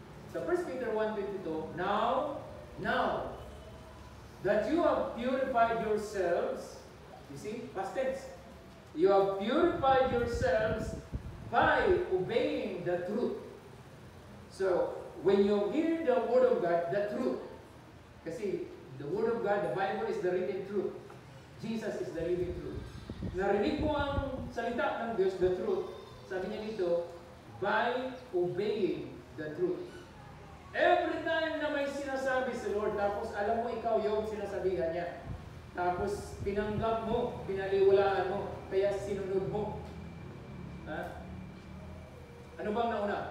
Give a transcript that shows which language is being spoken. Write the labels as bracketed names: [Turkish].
[English] Sa 1 Peter 1:22, Now, that you have purified yourselves, you see, past tense, you have purified yourselves by obeying the truth. So, when you hear the Word of God, the truth, [Filipino] kasi [English] the Word of God, the Bible is the written truth. Jesus is the living truth. [Filipino] Narinig mo ang salita ng Diyos, [English] the truth. [Filipino] Sabi niya dito, [English] by obeying the truth. Every time [Filipino] na may sinasabi si Lord, tapos alam mo ikaw yung sinasabihan niya. Tapos pinanggap mo, pinaliwalaan mo, kaya sinunod mo. Ha? Ano bang nauna?